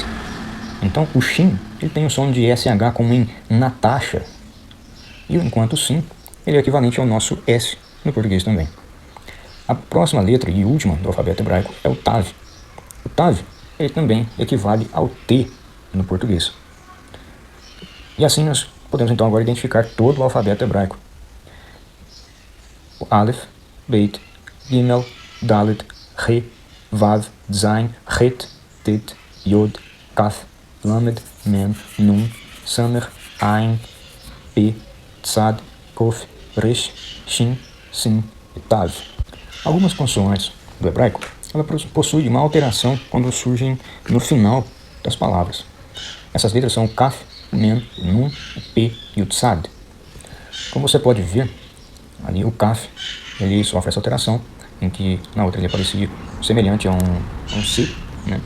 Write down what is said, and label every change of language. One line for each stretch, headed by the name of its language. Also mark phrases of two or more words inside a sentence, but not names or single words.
Portuguese: Então o Shin ele tem o som de SH como em Natasha, e enquanto o Sin ele é equivalente ao nosso S no português também. A próxima letra e última do alfabeto hebraico é o Tav. O Tav ele também equivale ao T no português. E assim nós podemos então agora identificar todo o alfabeto hebraico. O Aleph, Beit, Gimel, Dalet, Re, Vav, Zain, Het, Tet, Yod, Kaf, Lamed, Mem, Nun, Samer, Ain, P, Tzad, Kof, Resh, Shin, Sin e Tav. Algumas consoantes do hebraico ela possui uma alteração quando surgem no final das palavras. Essas letras são o Kaf, o Mem, o Nun, o P e o Tzad. Como você pode ver, ali o Kaf ele sofre essa alteração, em que na outra ele aparecia semelhante a um C, né?